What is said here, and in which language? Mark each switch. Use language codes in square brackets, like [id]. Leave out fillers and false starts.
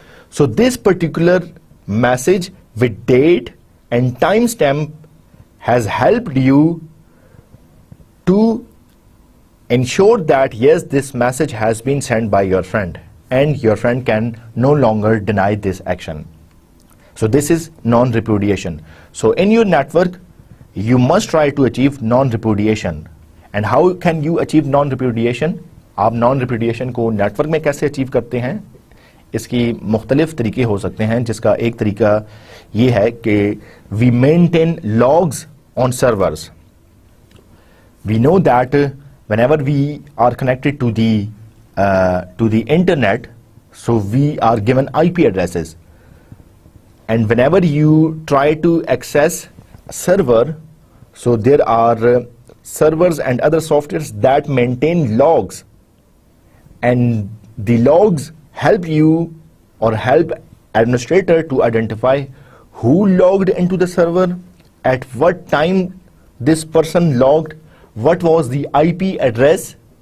[en] So this particular message with date and timestamp has helped you to ensure that yes, this message has been sent by your friend and your friend can no longer deny this action. So this is non-repudiation. So in your network, you must try to achieve non-repudiation. And how can you achieve non-repudiation? [ur] آپ non-repudiation کو network میں کیسے achieve کرتے ہیں؟ اس کی مختلف طریقے ہو سکتے ہیں، جس کا ایک طریقہ یہ ہے کہ [en] we maintain logs on servers. We know that whenever we are connected to the internet, so we are given IP addresses. And whenever you try to access server, so there are servers and other softwares that maintain logs, and the logs help you or help administrator to identify who logged into the server, at what time this person logged, what was the IP address